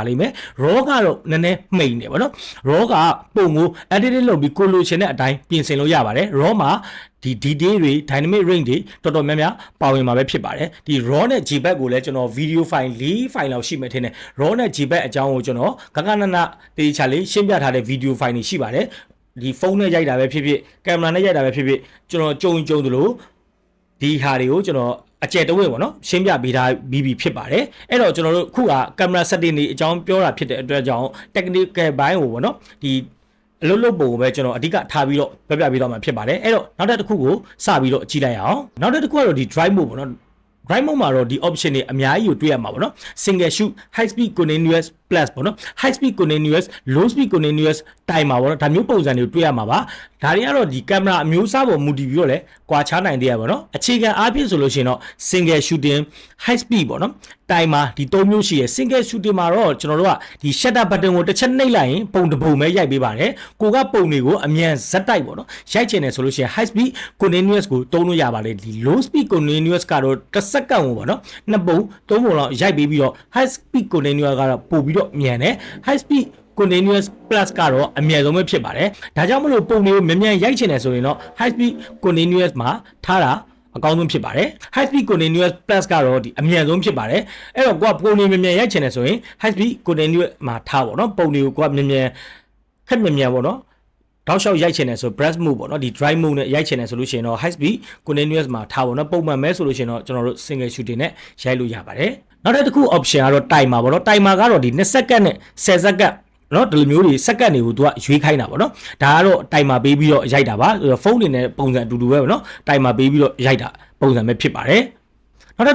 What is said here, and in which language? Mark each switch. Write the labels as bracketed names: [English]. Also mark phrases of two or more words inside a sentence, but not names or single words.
[Burmese] လိမ့်မယ် RAW ကတော့နည်းနည်းမှိန်တယ်ပေါ့နော် RAW ကပုံကို editing လုပ်ပြီးကိုလိုချင်တဲ့အတိုင်းပြင်ဆင်လို့ရပါတယ် RAW မှာဒီ detail တွေ [English] dynamic range [Burmese] တွေတော်တော်များများပါဝင်မှာပဲဖြစ်ပါတယ်ဒီ raw နဲ့ JPEG ကိုလည်းကျွန်တော် [English] video file [Burmese] 4 file လောက်ရှိမှထင်တယ် raw နဲ့ JPEG အကြောင်းကိုကျွန်တော်ကကနနတေးချလေးရှင်းပြထားတဲ့ [English] video file [Burmese] တွေရှိပါတယ်ဒီဖုန်းနဲ့ရိုက်တာပဲဖြစ်ဖြစ်ကင်မရာနဲ့ရိုက်တာပဲဖြစ်ဖြစ်ကျွန်တော်ကြုံသလိုဒီဟာတွေကိုကျွန်တော်အကျယ်တဝင့်ပေါ့နော်ရှင်းပြပေးထားပြီးဖြစ်ပါတယ်အဲ့တော့ကျွန်တော်တို့ ခုကကင်မရာ setting တွေအကြောင်းပြောတာဖြစ်တဲ့အတွက်ကြောင့် technical ဘိုင်းကိုပေါ့နော်ဒီအလုပ်လုပ်ပုံကိုပဲကျွန်တော်အဓိကထားပြီးတော့ပြပြ ပေးတော့မှာဖြစ်ပါတယ်အဲ့တော့နောက်တစ်ခုကိုစပြီးတော့ကြည့်လိုက်အောင်နောက်တစ်ခုကတော့ဒီ [English] drive mode [Burmese] ပေါ့နော် [English] drive mode [Burmese] မှာတော့ဒီ option တွေအများကြီးကိုတွေ့ရမှာပေါ့နော် [English] single shoot high speed continuous plus [Burmese] ပေါ့နော် [English] high speed continuous low speed continuous timer [Burmese] ပေါ့နော်ဒါမျိုးပုံစံတွေကိုတွေ့ရမှာပါဒါတွေကတော့ဒီကင်မရာအမျိုးအစားပေါ်မူတည်ပြီးတော့လဲကွာခြားနိုင်သေးရပါတော့အခြေခံအားဖြင့်ဆိုလို့ရှိရင်တော့ [English] single shooting high speed [Burmese] ပေါ့နော် timer ဒီ၃မျိုးရှိရယ် [English] single shooting [Burmese] မှာတော့ကျွန်တော်တို့ကဒီ [English] shutter button [Burmese] ကိုတစ်ချက်နှိပ်လိုက်ရင်ပုံတစ်ပုံပဲရိုက်ပေးပါတယ်ကိုကပုံတွေကိုအမြန်ဇက်တိုက်ပေါ့နော်ရိုက်ချင်တယ်ဆိုလို့ရှိရင် [English] high speed continuous [Burmese] ကိုသုံးလို့ရပါတယ်ဒီ [English] low speed continuous [Burmese] ကတော့တစ်စက္ကန့်ကိုပေါ့နော်နှစ်ပုံသုံးပုံလောက်ရိုက်ပေးပြီးတော့ [English] high speed continuous [Burmese] ကတော့ပို့ပြီးတော့မြန်တယ် [English] high speed continuous plus [Burmese] ကတော့အမြဲဆုံးပဲဖြစ်ပါတယ်ဒါကြောင့်မ လို့ပုံတွေကိုမြန်ရိုက်ချင်တယ်ဆိုရင်တော့ [English] high speed continuous [Burmese] မှာထားတာအကောင်းဆုံးဖြစ်ပါတယ် [English] high speed continuous plus [Burmese] ကတော့ဒီအမြဲဆုံးဖြစ်ပါတယ်အဲ့တော့ကိုကပုံတွေမြန်ရိုက်ချင်တယ်ဆိုရင် [English] high speed continuous [Burmese] မှာထားပါတော့ပုံတွေကိုကိုကမြန်ခက်မြန်ပေါ့နော်တောက်လျှောက်ရိုက်ချင်တယ်ဆို [English] brush mode [Burmese] ပေါ့နော်ဒီ drive mode နဲ့ရိုက်ချင်တယ်ဆိုလို့ရှိရင်တော့ [English] high speed continuous [Burmese] မှာထားပါတော့ပုံမှန်ပဲဆိုလို့ရှိရင်တော့ကျွန်တော်တို့ [English] single shooting [Burmese] နဲ့ရိုက်လို့ရပါတယ်နောက်တစ်ခု option ကတော့ timer ပေါ့နော် timer ကတော့ဒီ2စက္ကန့်နဲ့10စက္ကန့်နော်ဒီလိုမျိုးတွေစက္က န့်တွေကိုသူကရွေးခိုင်းတာပေါ့နော်ဒါကတော့တိုင်မာပေးပြီးတော့ရိုက်တာပါဖုန်းတွေနဲ့ပုံစံအတူတူပဲပေါ့နော်တိုင်မာပေးပြီးတော့ရိုက်တာပုံစံပဲဖြစ်ပါတယ်နောက်